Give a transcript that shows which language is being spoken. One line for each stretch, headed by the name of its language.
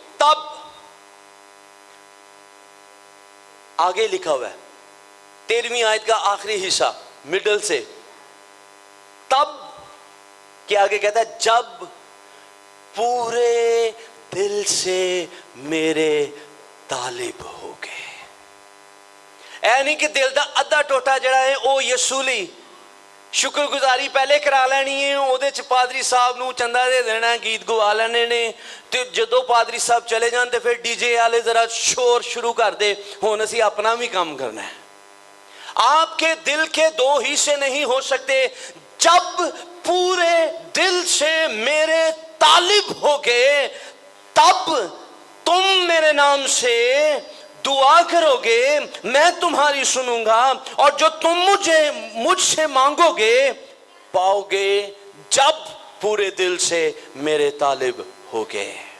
Urdu: تب آگے لکھا ہوا ہے 13ویں آیت کا آخری حصہ مڈل سے. تب کے آگے کہتا ہے جب پورے دل سے میرے طالب ہو گے.
Punjabi: اے نہیں کہ دل دا ادھا ٹوٹا جڑا ہے او یسولی شکر گزاری پہلے کرا لینی ہے، اودے چ پادری صاحب نو چندہ دے دینا، گیت گوا لینے نے، تے جدو پادری صاحب چلے جان تے پھر ڈی جے والے ذرا شور شروع کر دے، ہن اسی اپنا بھی کام کرنا ہے.
Urdu: آپ کے دل کے دو حصے نہیں ہو سکتے. جب پورے دل سے میرے طالب ہوگے تب تم میرے نام سے دعا کرو گے، میں تمہاری سنوں گا اور جو تم مجھ سے مانگو گے پاؤ گے، جب پورے دل سے میرے طالب ہوگے.